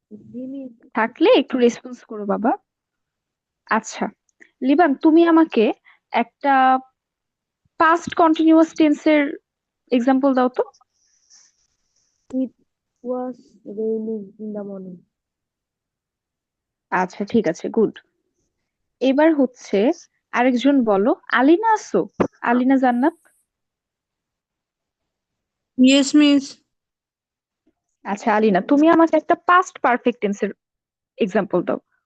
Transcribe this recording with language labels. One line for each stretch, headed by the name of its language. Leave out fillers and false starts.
Bangla: জি miss. থাকলে একটু response করো বাবা। আচ্ছা, লিবান, তুমি আমাকে একটা পাস্ট কন্টিনিউয়াস টেন্সের এক্সাম্পল দাও তো।
English: It was raining in the morning.
Bangla: আচ্ছা, ঠিক আছে, গুড। এবার হচ্ছে আরেকজন বলো, আলিনা আসো, আলিনা জান্নাত।
English: Yes, miss.
Bangla: আচ্ছা, আলিনা, তুমি আমাকে একটা পাস্ট পারফেক্ট টেন্সের এক্সাম্পল দাও।